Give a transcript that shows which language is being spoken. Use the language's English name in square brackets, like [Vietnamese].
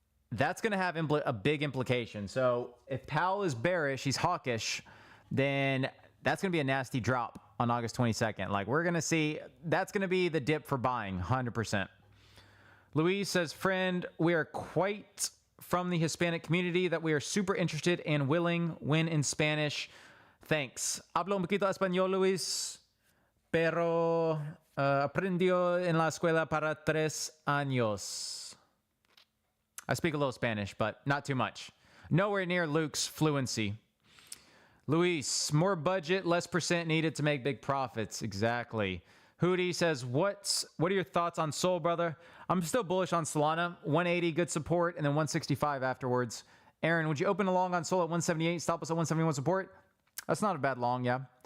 [English] That's going to have a big implication. So if Powell is bearish, he's hawkish, then that's going to be a nasty drop on August 22nd. Like, we're going to see, that's going to be the dip for buying, 100%. Luis says, friend, we are quite from the Hispanic community that we are super interested and willing when in Spanish. Thanks. [Spanish] Hablo un poquito español, Luis, pero aprendió en la escuela para 3 años. [English] I speak a little Spanish, but not too much. Nowhere near Luke's fluency. Luis, more budget, less percent needed to make big profits. Exactly. Hootie says, what are your thoughts on Sol, brother? I'm still bullish on Solana. 180, good support, and then 165 afterwards. Aaron, would you open a long on Sol at 178, stop us at 171 support? That's not a bad long, yeah.